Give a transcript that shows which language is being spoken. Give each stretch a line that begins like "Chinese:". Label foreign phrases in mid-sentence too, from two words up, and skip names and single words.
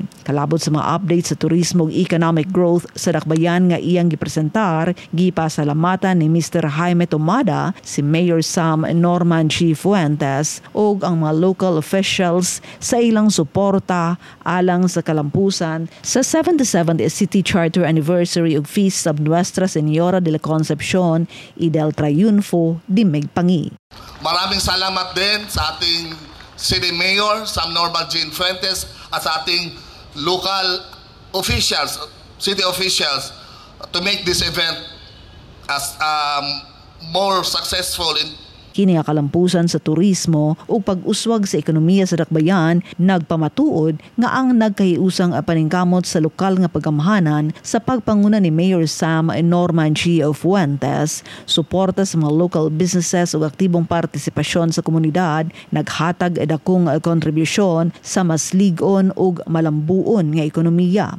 Cebuano: Kalabot sa mga updates sa turismo ug
English: economic growth
Cebuano: sa dakbayan nga iyang gipresentar, gipasalamatan ni Mr. Jaime Tumada, si Mayor Sam Norman G. Fuentes ug ang mga
English: local officials
Cebuano: sa ilang suporta alang sa kalampusan sa 77th City Charter Anniversary ug Feast of Nuestra Señora de la Concepcion y del Triunfo de Migpangi.
Filipino: Maraming salamat din sa ating City Mayor Sam Normal Jean Fuentes at sa ating
English: local officials, city officials, to make this event as more successful in
Cebuano: Kini kalampusan sa turismo o pag-uswag sa ekonomiya sa Dakbayan nagpamatuod nga ang nagkahiusang paningkamot sa lokal nga pagamahanan sa pagpanguna ni Mayor Sam Norman G. Fuentes, suporta sa mga
English: local businesses
Cebuano: o aktibong partisipasyon sa komunidad, naghatag dakong kontribusyon sa mas ligon o malambuon nga ekonomiya.